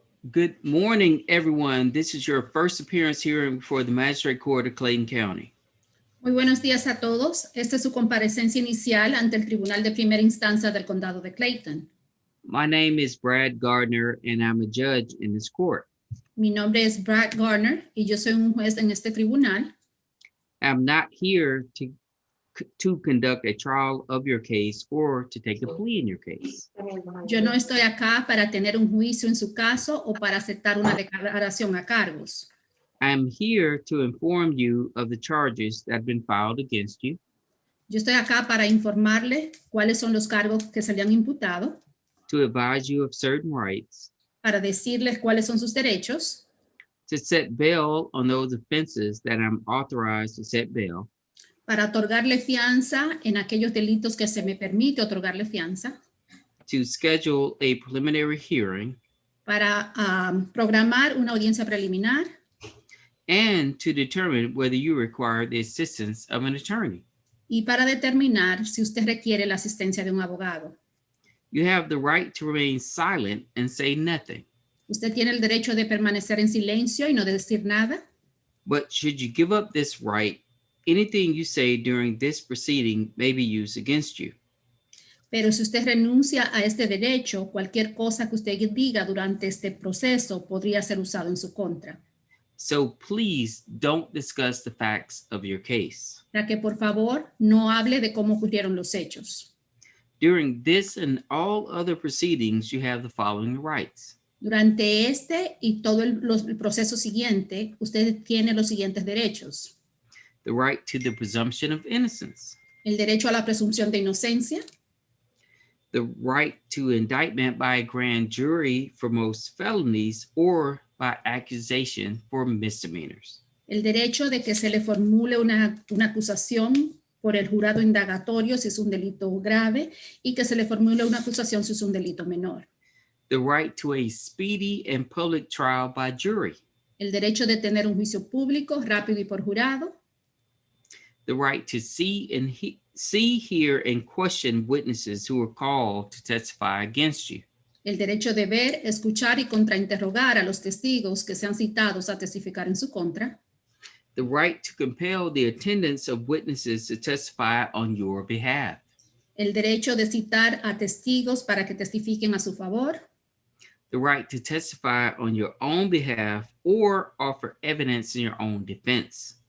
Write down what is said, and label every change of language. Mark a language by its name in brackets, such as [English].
[English] Good morning, everyone. This is your first appearance here before the Magistrate Court of Clayton County. [Spanish] Muy buenos días a todos. Esta es su comparecencia inicial ante el Tribunal de Primera Instancia del Condado de Clayton. [English] My name is Brad Gardner, and I'm a judge in this court. [Spanish] Mi nombre es Brad Gardner y yo soy un juez en este tribunal. [English] I'm not here to conduct a trial of your case or to take a plea in your case. [Spanish] Yo no estoy acá para tener un juicio en su caso o para aceptar una declaración a cargos. [English] I'm here to inform you of the charges that have been filed against you, [Spanish] Yo estoy acá para informarle cuáles son los cargos que se le han imputado, [English] to advise you of certain rights, [Spanish] para decirles cuáles son sus derechos, [English] to set bail on those offenses that I'm authorized to set bail, [Spanish] para otorgarle fianza en aquellos delitos que se me permite otorgarle fianza, [English] to schedule a preliminary hearing, [Spanish] para programar una audiencia preliminar, [English] and to determine whether you require the assistance of an attorney. [Spanish] y para determinar si usted requiere la asistencia de un abogado. [English] You have the right to remain silent and say nothing. [Spanish] Usted tiene el derecho de permanecer en silencio y no de decir nada, [English] But should you give up this right, anything you say during this proceeding may be used against you. [Spanish] pero si usted renuncia a este derecho, cualquier cosa que usted diga durante este proceso podría ser usado en su contra. [English] So please don't discuss the facts of your case. [Spanish] Para que por favor no hable de cómo ocurrieron los hechos. [English] During this and all other proceedings, you have the following rights. [Spanish] Durante este y todo el proceso siguiente, usted tiene los siguientes derechos. [English] The right to the presumption of innocence. [Spanish] El derecho a la presunción de inocencia, [English] The right to indictment by a grand jury for most felonies or by accusation for misdemeanors. [Spanish] el derecho de que se le formule una acusación por el jurado indagatorio si es un delito grave y que se le formule una acusación si es un delito menor. [English] The right to a speedy and public trial by jury. [Spanish] El derecho de tener un juicio público, rápido y por jurado. [English] The right to see, hear, and question witnesses who are called to testify against you. [Spanish] El derecho de ver, escuchar y contrainterrogar a los testigos que sean citados a testificar en su contra. [English] The right to compel the attendance of witnesses to testify on your behalf. [Spanish] El derecho de citar a testigos para que testifiquen a su favor. [English] The right to testify on your own behalf or offer evidence in your own defense.